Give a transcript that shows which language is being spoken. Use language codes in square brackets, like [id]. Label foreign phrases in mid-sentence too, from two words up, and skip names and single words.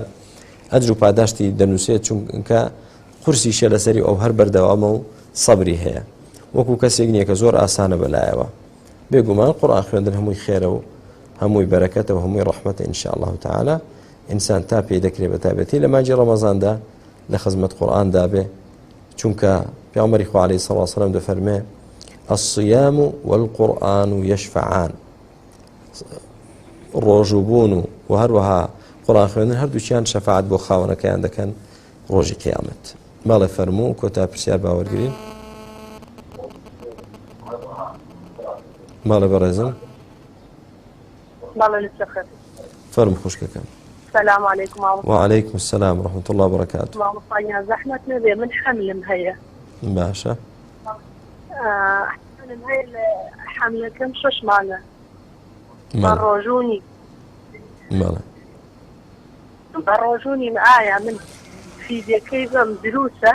[ckb] ئەجر و پاداشتی دەنووسێت چونکە قورسیشە لەسەری ئەو هەر بەردەوامە و سەبری هەیە وەکو کەسێک نییە کە زۆر ئاسانە بەلایەوە بێگومان قورئان خوێندن هەمووی خێرە و هەمووی بەرەکەتە و هەمووی ڕەحمەتە [ar] ئینشاءالله تعالی [ckb] ئینسان تا پێی دەکرێت بە تایبەتی لە مانجی ڕەمەزاندا لە خزمەت قورئاندا بێ چونکە پێغەمبەری خوا [ar] عەلەیهی سەڵاتو وەسەلام [ckb] دەفەرمێ [ar] الصيام والقرآن يشفعان [ckb] ڕۆژوبوون و هەروەها قورئان خوێندن هەردووچیان شەفاعەت بۆ خاوەنەکەیان دەکەن ڕۆژی قیامەت ماڵێ فەرموو کۆتا پرسیار باوەرگرین ماڵێ بەڕێزم فەرمو خوشکەکەم [ar] السلام عليكم وعليكم السلام ورحمة الله وبركاته [ckb] مامۆستا زەحمەت نەبێ من حەملم هەیە باشە حەملم هەیە حەملەکەم 6 مانگە ڕۆژوونی بە ڕۆژوونی ئایا من فیزیەکەی بەم دروسە